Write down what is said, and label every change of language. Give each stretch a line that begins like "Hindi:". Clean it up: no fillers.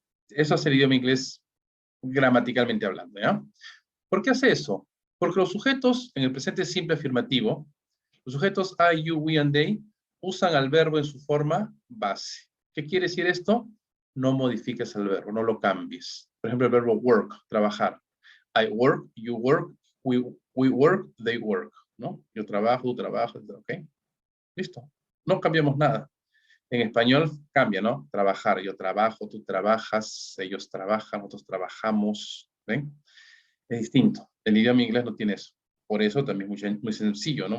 Spanish: Eso es el idioma inglés gramaticalmente hablando. ¿Ya? ¿Por qué hace eso? Porque los sujetos en el presente simple afirmativo, los sujetos
English: I, you, we and they,
Spanish: usan al verbo en su forma base. ¿Qué quiere decir esto? No modifiques el verbo, no lo cambies. Por ejemplo, el verbo work, trabajar.
English: I work, you work, we work, they work.
Spanish: ¿No? Yo trabajo, tú trabajas, ¿ok? Listo. No cambiamos nada. En español cambia, ¿no? Trabajar, yo trabajo, tú trabajas, ellos trabajan, nosotros trabajamos. ¿Ven? Es distinto. El idioma inglés no tiene eso. Por eso también es muy sencillo, ¿no?